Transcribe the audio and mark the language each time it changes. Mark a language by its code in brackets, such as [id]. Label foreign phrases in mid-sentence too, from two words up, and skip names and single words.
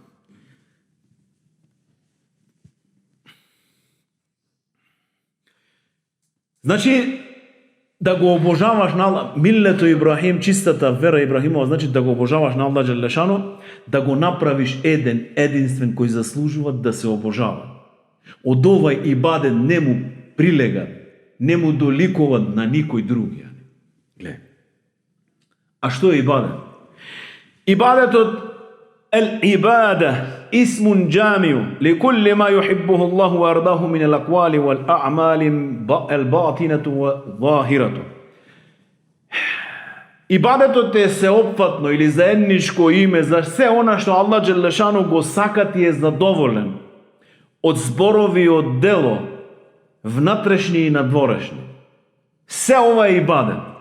[mk] Значи, да го обожаваш на Аллах, миллето Ибрахим, чистата вера Ибрахимова, значи да го обожаваш на Аллах Джелешано, да го направиш единствен кој заслужува да се обожава. Од овај ибадет не му прилегат, не му доликуват на никој други. Гледа. А што е ибадет? [ar] Ибадетот العبادة اسم جامع لكل ما يحبه الله وأرضاه من الأقوال والأعمال الباطنة والظاهرة. [mk] Ибадетот е сеопфатно или заедничко име за се она што Аллах Джелешану го сака и е задоволен од зборови и од дело, внатрешни и надворешни. Се ова е ибадет.